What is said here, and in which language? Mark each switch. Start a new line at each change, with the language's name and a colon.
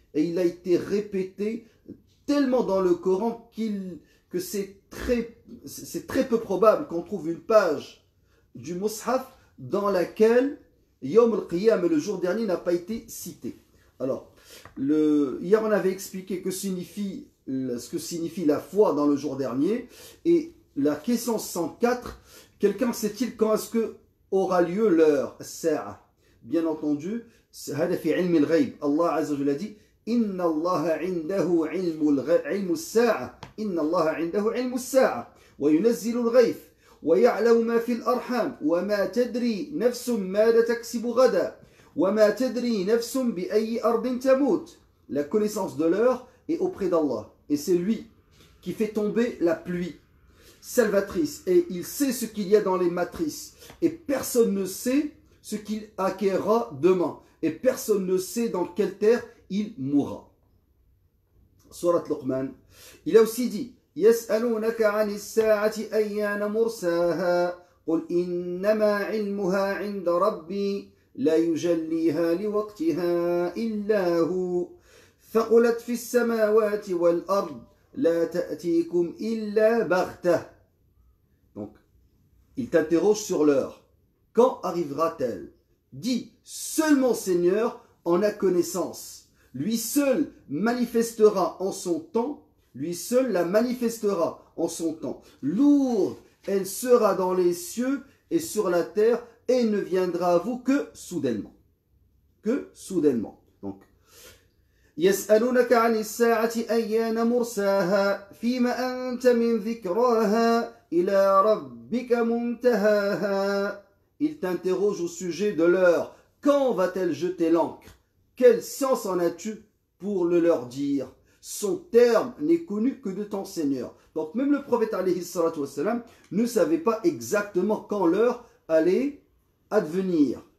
French: Et il a été répété tellement dans le Coran que c'est très peu probable qu'on trouve une page du Mus'haf dans laquelle Yawm al-Qiyam, le jour dernier, n'a pas été cité. Alors, hier on avait expliqué ce que signifie la foi dans le jour dernier. Et la question 104, quelqu'un sait-il quand est-ce que aura lieu l'heure, as-sa'a? Bien entendu,
Arabic: هذا في علم الغيب.
French: Allah Azza wa Jalla dit
Arabic: إن الله عنده علم الساعة إن الله عنده علم الساعة وينزل الغيث ويعلم ما في الأرحام وما تدري نفس ماذا تكسب غدا وما تدري نفس بأي أرض تموت.
French: La connaissance de l'heure est auprès d'Allah et c'est lui qui fait tomber la pluie salvatrice et il sait ce qu'il y a dans les matrices et personne ne sait ce qu'il acquérera demain et personne ne sait dans quelle terre il mourra. Surat Luqman. Il a aussi dit
Arabic: يسألونك عن الساعة أيان مرساها قل إنما علمها عند ربي لا يجليها لوقتها إلا هو ثقلت في السماوات والأرض لا تأتيكم إلا بغتة.
French: Donc, il t'interroge sur l'heure. Quand arrivera-t-elle? Dis, seul mon Seigneur en a connaissance. Lui seul manifestera en son temps. Lui seul la manifestera en son temps. Lourde, elle sera dans les cieux et sur la terre et ne viendra à vous que soudainement. Que soudainement.
Arabic: Donc, يسألونك عن الساعة أيان مرساها فيما أنت من ذكراها إلى ربك منتهاها.
French: Il t'interroge au sujet de l'heure. Quand va-t-elle jeter l'ancre? Quelle science en as-tu pour le leur dire? Son terme n'est connu que de ton Seigneur. Donc même le prophète alayhi salatu wassalam ne savait pas exactement quand l'heure allait advenir.